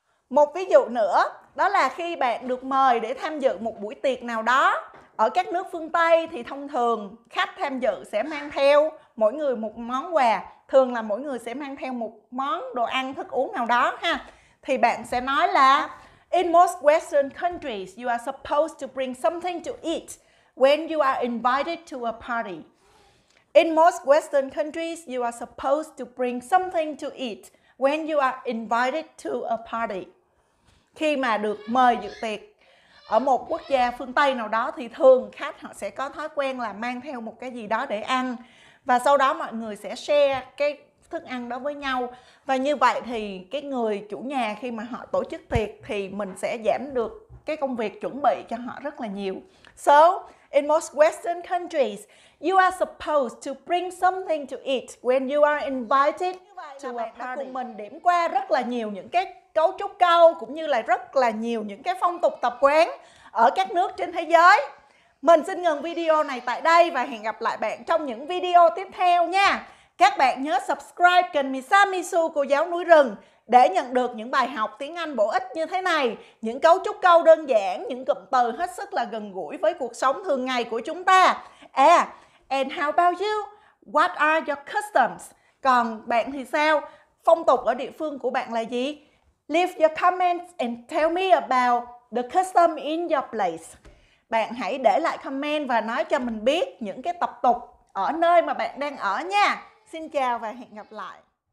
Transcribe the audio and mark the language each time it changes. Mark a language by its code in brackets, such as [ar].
[vi] Một ví dụ nữa, đó là khi bạn được mời để tham dự một buổi tiệc nào đó. Ở các nước phương Tây thì thông thường khách tham dự sẽ mang theo mỗi người một món quà. thường là mỗi người sẽ mang theo một món đồ ăn, thức uống nào đó ha. Thì bạn sẽ nói là [en] in most Western countries, you are supposed to bring something to eat when you are invited to a party. In most Western countries, you are supposed to bring something to eat when you are invited to a party. [vi] Khi mà được mời dự tiệc ở một quốc gia phương Tây nào đó thì thường khách họ sẽ có thói quen là mang theo một cái gì đó để ăn. Và sau đó mọi người sẽ share cái thức ăn đó với nhau. Và như vậy thì cái người chủ nhà khi mà họ tổ chức tiệc thì mình sẽ giảm được cái công việc chuẩn bị cho họ rất là nhiều. [en] So, in most Western countries, you are supposed to bring something to eat when you are invited to a party. [vi] Đã cùng mình điểm qua rất là nhiều những cái cấu trúc câu cũng như là rất là nhiều những cái phong tục tập quán ở các nước trên thế giới. Mình xin ngừng video này tại đây và hẹn gặp lại bạn trong những video tiếp theo nha. Các bạn nhớ subscribe kênh Misa Misu cô giáo núi rừng để nhận được những bài học tiếng Anh bổ ích như thế này, những cấu trúc câu đơn giản, những cụm từ hết sức là gần gũi với cuộc sống thường ngày của chúng ta. [en] And how about you? What are your customs? [vi] Còn bạn thì sao? Phong tục ở địa phương của bạn là gì? [en] Leave your comments and tell me about the custom in your place. [vi] Bạn hãy để lại comment và nói cho mình biết những cái tập tục ở nơi mà bạn đang ở nha. Xin chào và hẹn gặp lại.